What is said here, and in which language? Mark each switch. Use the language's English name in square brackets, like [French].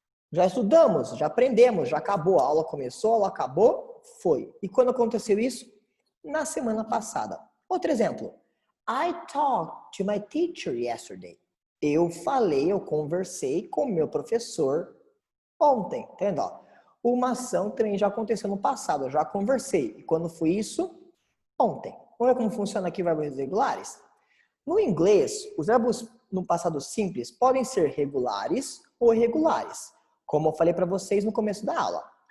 [Portuguese] Já estudamos, já aprendemos, já acabou. A aula começou, a aula acabou, foi. E quando aconteceu isso? Na semana passada. Outro exemplo. [English] I talked to my teacher yesterday. [Portuguese] Eu conversei com meu professor ontem. Entendeu? Uma ação também já aconteceu no passado, eu já conversei. E quando foi isso? Ontem. Vamos ver como funciona aqui verbos regulares? No inglês, os verbos no passado simples podem ser regulares ou irregulares, como eu falei para vocês no começo da aula.